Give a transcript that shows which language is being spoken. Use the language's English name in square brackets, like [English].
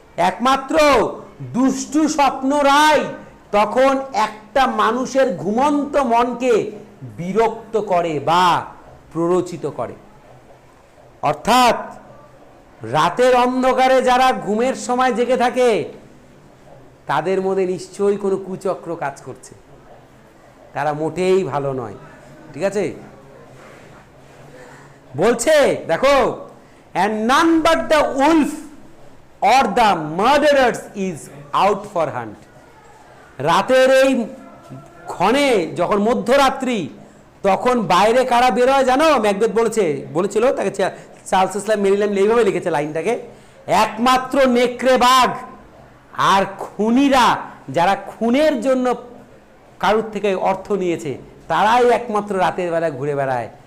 [Bangla] একমাত্র দুষ্টু স্বপ্নরাই তখন একটা মানুষের ঘুমন্ত মনকে বিরক্ত করে বা প্ররোচিত করে। অর্থাৎ রাতের অন্ধকারে যারা ঘুমের সময় জেগে থাকে তাদের মধ্যে নিশ্চয়ই কোনো কুচক্র কাজ করছে, তারা মোটেই ভালো নয়। ঠিক আছে? বলছে দেখো, [English] and none but the wolf or the murderers is out for hunt. [Bangla] রাতের এই ক্ষণে যখন মধ্যরাত্রি, তখন বাইরে কারা বেরোয় জানো? ম্যাকবেথ বলেছিল তাকে, চার্লস ইসলাম মেরিল্যান্ড এইভাবে লিখেছে লাইনটাকে, একমাত্র নেকড়ে বাঘ আর খুনিরা, যারা খুনের জন্য কারুর থেকে অর্থ নিয়েছে, তারাই একমাত্র রাতের বেলা ঘুরে বেড়ায়।